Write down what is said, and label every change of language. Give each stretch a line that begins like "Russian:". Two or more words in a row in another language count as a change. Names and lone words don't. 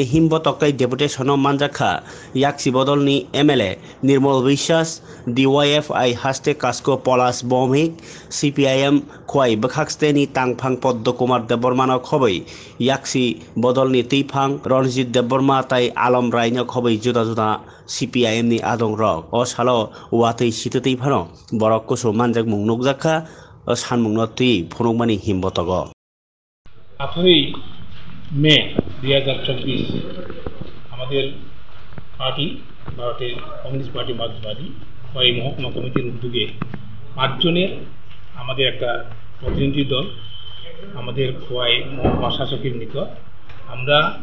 Kok Borok: himbotok tei deputation manjakha yaksi bodolni MLA Nirmal বিশ্বাস DYFI haste kasko Polas Bomik CPIM khwai bwkhaksteni tangphang Poddo Kumar Debormano khoboi yaksi bodolni Teiphang Ronjit Deborma tai Alom Rai no khoboi juda juda CPIM ni adong rok o salo watui situtei phano borok kusu manjak mung nukjakha o sanmung no tui phunukmani himbotogo
Bangla: 18 মে 2024 আমাদের পার্টি ভারতের কমিউনিস্ট পার্টি মার্ক্সবাদী খোয়াই মহকুমা কমিটির উদ্যোগে 5 জনের আমাদের একটা প্রতিনিধি দল আমাদের খোয়াই মহকুমা শাসকের নিকট আমরা